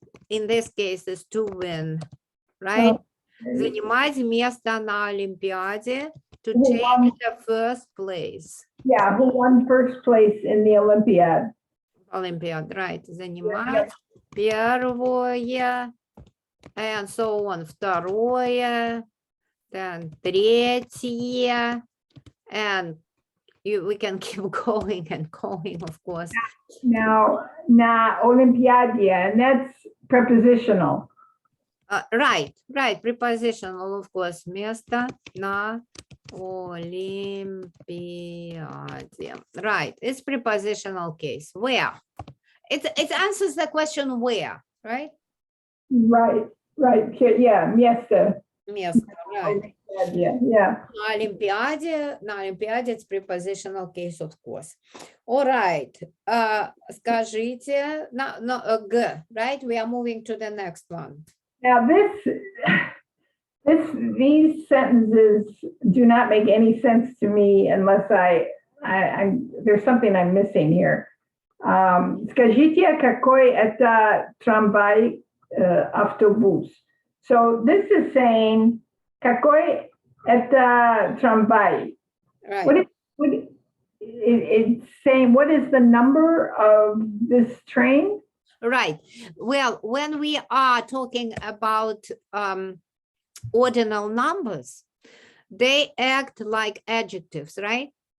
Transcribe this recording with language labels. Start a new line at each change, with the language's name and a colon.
English: In this case, is to win, right?
Russian: Занимать место на Олимпиаде, to
English: Who take won? the first place. Yeah, who won first place in the Olympiad. Olympiad, right?
Russian: Занимать первое,
English: and so on. Второе, then третье, and we can keep going and going, of course. Now,
Russian: na Olympiadia,
English: and that's prepositional. Right, prepositional, of course.
Russian: Место на Olympiade.
English: Right, it's prepositional case. Where? It answers the question where, right? Right, yeah, место. Место, right. Yeah.
Russian: На Олимпиаде
English: it's prepositional case, of course. All right. Скажите, G, right? We are moving to the next one. Now these sentences do not make any sense to me unless there's something I'm missing here.
Russian: Скажите, какой это трамвай, автобус?
English: So this is saying,
Russian: какой это трамвай?
English: Right. It's saying, what is the number of this train? Right. Well, when we are talking about ordinal numbers, they act like adjectives, right?